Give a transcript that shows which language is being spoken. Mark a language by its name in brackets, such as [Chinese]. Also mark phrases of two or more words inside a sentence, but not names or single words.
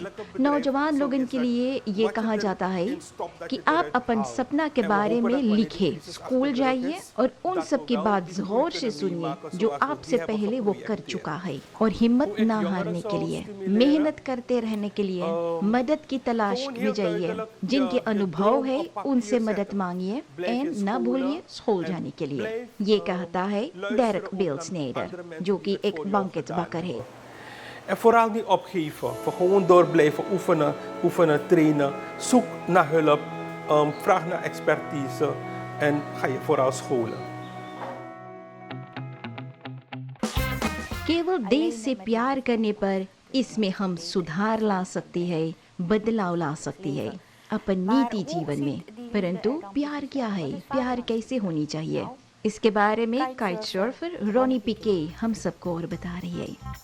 [Caribbean Hindustani] नौजवान लोगों के लिए ये कहा जाता है कि आप अपन सपना के बारे में लिखे, स्कूल जाइए और उन सब की बात गौर से सुनिए जो आपसे पहले वो कर चुका है और हिम्मत ना हारने के लिए, मेहनत करते रहने के लिए मदद की तलाश में जाइए। जिनके अनुभव है उनसे मदद मांगिए एंड न भूलिए स्कूल जाने के लिए। ये कहता है Derek Bilsneder, जो कि एक banketbakker है। [Dutch] En vooral niet opgeven, gewoon door blijven oefenen, oefenen, trainen. Zoek naar hulp, vraag naar expertise en ga je vooral scholen. [Caribbean Hindustani] केवल देश से प्यार करने पर इसमें हम सुधार ला सकते हैं, बदलाव ला सकते हैं अपन नीति जीवन में। परंतु प्यार क्या है, प्यार कैसे होनी चाहिए, इसके बारे में काइट सर्फर रोनी पिके हम सबको और बता रही है।